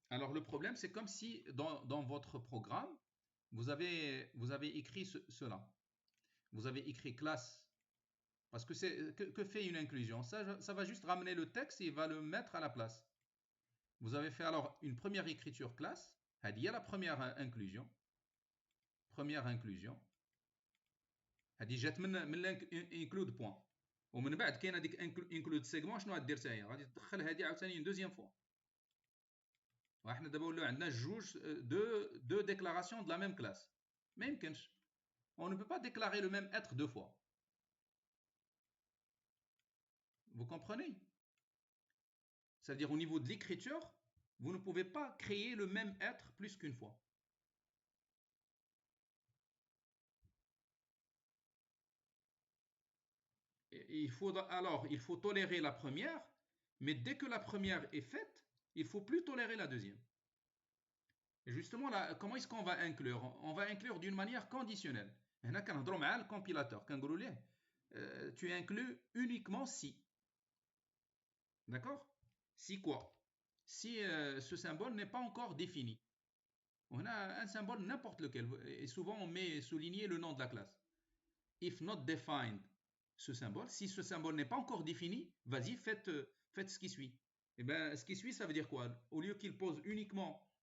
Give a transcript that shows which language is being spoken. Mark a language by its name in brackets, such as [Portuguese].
[French] Alors le problème, c'est comme si dans votre programme, vous avez écrit cela. Vous avez écrit classe. Parce que que fait une inclusion? Ça va juste ramener le texte et il va le mettre à la place. Vous avez fait alors une première écriture classe. Il y a la première inclusion. Première inclusion. [Arabic] هذه جات من include point. ومن بعد كاين هذيك include segment شنو غدير حتى هي؟ غادي تدخل هذه عاوتاني [French] une deuxième fois. [Arabic] وحنا دابا ولاو عندنا جوج دو [French] déclarations de la même classe. [Arabic] ما يمكنش. [French] On ne peut pas déclarer le même être deux fois. Vous comprenez? C'est-à-dire au niveau de l'écriture, vous ne pouvez pas créer le même être plus qu'une fois. Et il faut tolérer la première, mais dès que la première est faite, il ne faut plus tolérer la deuxième. Et justement, là, comment est-ce qu'on va inclure? On va inclure d'une manière conditionnelle. [Arabic] هنا كنهضروا مع الكompilateur كنقولوا ليه [French] tu inclus uniquement si. D'accord? Si quoi? Si ce symbole n'est pas encore défini. On a un symbole n'importe lequel et souvent on met souligné le nom de la classe. If not defined, ce symbole, si ce symbole n'est pas encore défini, vas-y, faites ce qui suit. Et bien, ce qui suit, ça veut dire quoi? Au lieu qu'il pose uniquement